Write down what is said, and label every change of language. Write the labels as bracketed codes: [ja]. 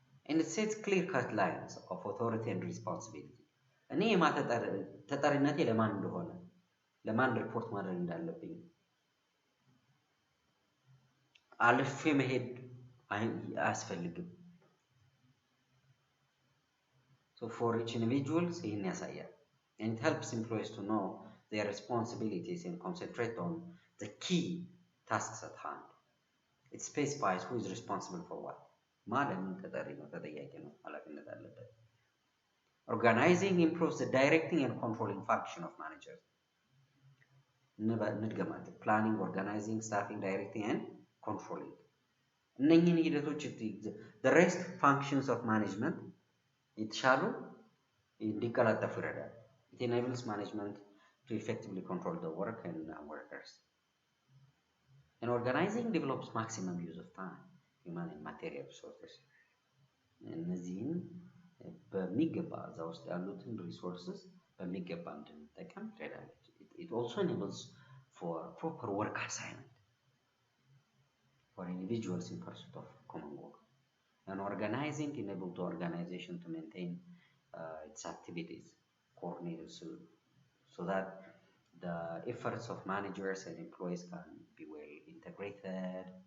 [en] and it sets clear-cut lines of authority and responsibility. [am] እኔ ተጠሪነቴ ለማን እንደሆነ ለማን ሪፖርት ማድረግ እንዳለብኝ አልፌ መሄድ አያስፈልግም። [en] So for each individual [am] ይህን ያሳያል. [en] And it helps employees to know their responsibilities and concentrate on the key tasks at hand. It specifies who is responsible for what. [am] ማለም ተጠሪ ነው ተጠያቂ ነው ኃላፊነት አለበት። [en] Organizing improves the directing and controlling function of managers. [am] ንድገማለን [en] planning, organizing, staffing, directing and controlling. [am] እነኚህን ሂደቶች [en] the rest functions of management [am] የተሻሉ እንዲቀላጠፉ ይረዳል. [en] It enables management to effectively control the work and workers. And organizing develops maximum use of time, human and material resources. [am] እነዚህን በሚገባ እዛ ውስጥ ያሉትን ሪሶርስስ በሚገባ እንድንጠቀም ይረዳል. [en] It also enables for proper work assignment for individuals in pursuit of common goal. And organizing enables the organization to maintain its activities coordinated so that the efforts of managers and employees can be well integrated.